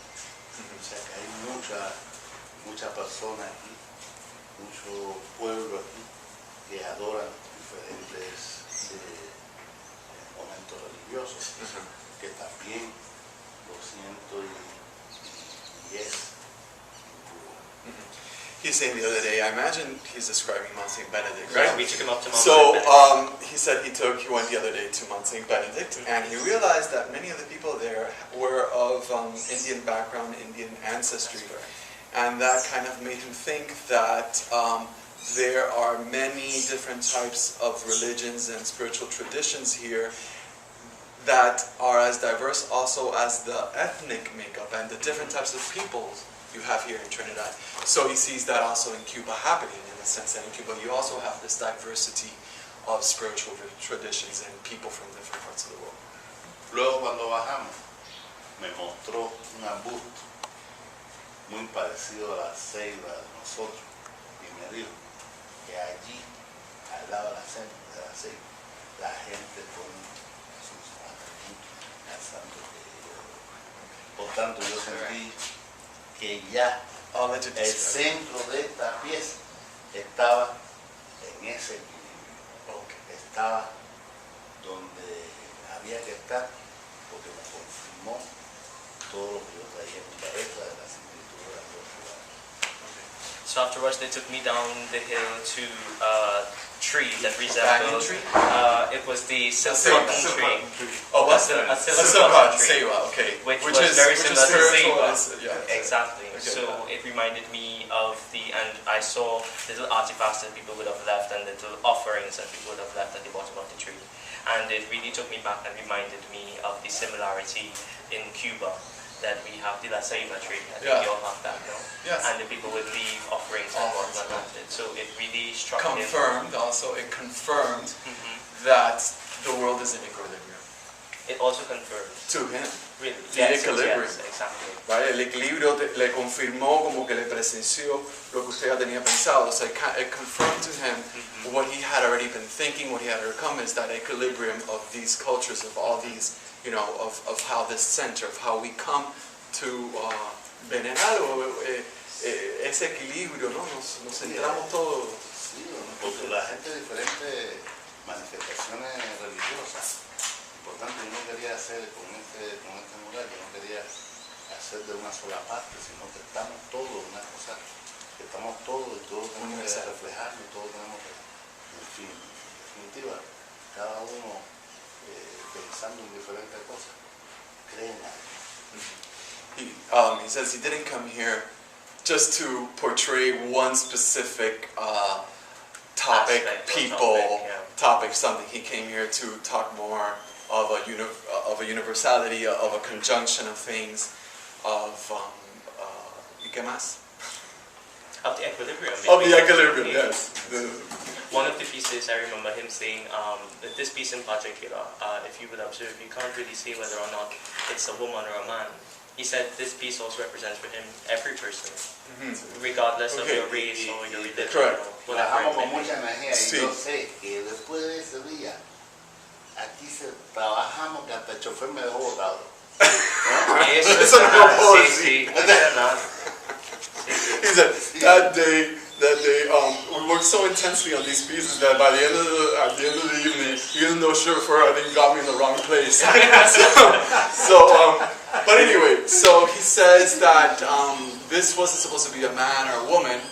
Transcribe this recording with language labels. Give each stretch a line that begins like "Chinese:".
Spanish: O sea que hay mucha persona aquí, mucho pueblo aquí que adoran diferentes momentos religiosos, que también lo siento y es en Cuba.
English: He's saying the other day, I imagine he's describing Mount St. Benedict, Right, right? we took him up to Mount So St. Benedict. he said he went the other day to Mount St. Benedict, and he realized that many of the people there were of Indian background, Indian ancestry, and that kind of made him think that there are many different types of religions and spiritual traditions here that are as diverse also as the ethnic makeup and the different types of peoples you have here in Trinidad. So he sees that also in Cuba happening, in the sense that in Cuba you also have this diversity of spiritual traditions and people from different parts of the world.
Spanish: Luego cuando bajamos me mostró un arbusto muy parecido a la ceiba de nosotros y me dijo que allí al lado de la ceiba la gente pone sus atributos pensando que por tanto yo sentí que ya el centro de esta pieza estaba en ese equilibrio, estaba donde había que estar, porque me confirmó todo lo que yo traía en mi cabeza de las escrituras de los lugares.
English: So afterwards, they took me down the hill to a tree that Banyan resembled. tree? It was the silk cotton tree. Oh, what's A that? silk cotton tree. Okay. Which was very similar to spiritual, Zeba. yeah. Exactly. Okay. So it reminded me of and I saw little artifacts that people would have left and little offerings that people would have left at the bottom of the tree. And it really took me back and reminded me of the similarity in Cuba that we have the La Ceiba tree. I think we all have that, no? Yes. And the people would leave offerings and whatnot at it. So it really struck me. It confirmed that the world is in equilibrium. It also confirmed. To him. Really. The equilibrium. Yes, exactly.
Spanish: ¿Vale? El equilibrio le confirmó, como que le presenció lo que usted ya tenía pensado.
English: So it confirmed to him what he had already been thinking, what he had overcome, is that equilibrium of these cultures, of all these, you know, of how this center, of how we come to
Spanish: venerar ese equilibrio, ¿no? Nos centramos todos. Sí, porque la gente de diferentes manifestaciones religiosas. Por tanto, yo no quería hacer con este mural, yo no quería hacer de una sola parte, sino que estamos todos, una cosa, que estamos todos y todos tenemos que reflejarlo, todos tenemos que, en fin, en definitiva, cada uno pensando en diferentes cosas, creen algo.
English: He says he didn't come here just to portray one specific topic, topic, something. He came here to talk more of a universality, of a conjunction of things, of
Spanish: ¿y qué más?
English: Of the equilibrium. Of the equilibrium, yes. One of the pieces, I remember him saying that this piece in particular, if you would observe, you can't really say whether or not it's a woman or a man. He said this piece also represents for him every person, regardless of your race or your religion. Correct. Or whatever.
Spanish: Trabajamos con mucha energía y Sí. yo sé que después de ese día, aquí trabajamos que hasta el chofer me dejó botado. Eso no lo puedo sí, sí.
English: He said that day we worked so intensely on these pieces that by the end at the end of the evening, even though chauffeur I think got me in the wrong place. But anyway, so he says that this wasn't supposed to be a man or a woman.